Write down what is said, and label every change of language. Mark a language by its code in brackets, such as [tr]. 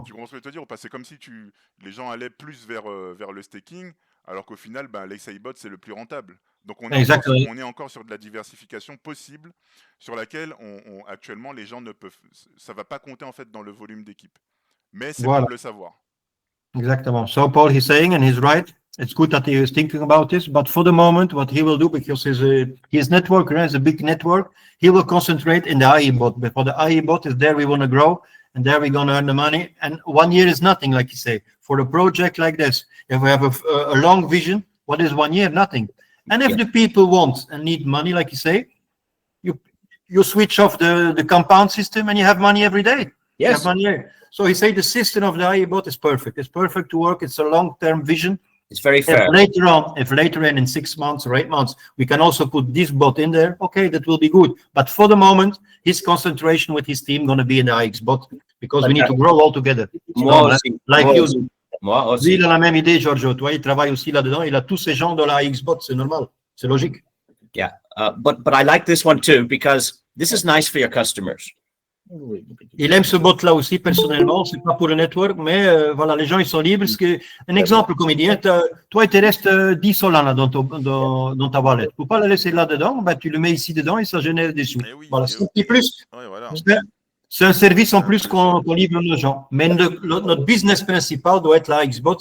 [fr] Tu comprends ce que je veux te dire? C'est comme si les gens allaient plus vers le staking, alors qu'au final, l'XAI-bot, c'est le plus rentable. Donc on est encore sur de la diversification possible, sur laquelle actuellement les gens ne peuvent... Ça va pas compter en fait dans le volume d'équipe. Mais c'est bon de le savoir. Exactement. [en] So Paul, he's saying, and he's right, it's good that he is thinking about this, but for the moment, what he will do, because his network is a big network, he will concentrate in the IE bot. But for the IE bot is there we want to grow, and there we're going to earn the money. And 1 year is nothing, like you say. For a project like this, if we have a long vision, what is 1 year? Nothing. And if the people want and need money, like you say, you switch off the compound system and you have money every day. Yes. You have money. So he say the system of the IE bot is perfect. It's perfect to work. It's a long-term vision. It's very fair. If later on in 6 months or 8 months, we can also put this bot in there, okay, that will be good. But for the moment, his concentration with his team going to be in the IX bot because we need to grow all together. [fr] Moi aussi. [en] Like [fr] Moi [en] you. [fr] aussi. Moi Lui, il a la même idée, Giorgio. Toi, il travaille aussi là-dedans. Il a tous ces gens dans la IX bot. C'est normal. C'est logique. [en] Yeah. But I like this one too, because this is nice for your customers. [fr] Il aime ce bot-là aussi, personnellement. C'est pas pour le network, mais voilà, les gens, ils sont libres. Un exemple, comme il dit, toi, il te reste 10 Solana dans ta wallet. Pour pas la laisser là-dedans, tu le mets ici dedans et ça génère des sous. Voilà, c'est un petit plus. Ouais, voilà. C'est un service en plus qu'on livre aux gens. Mais notre business principal doit être la Xbot.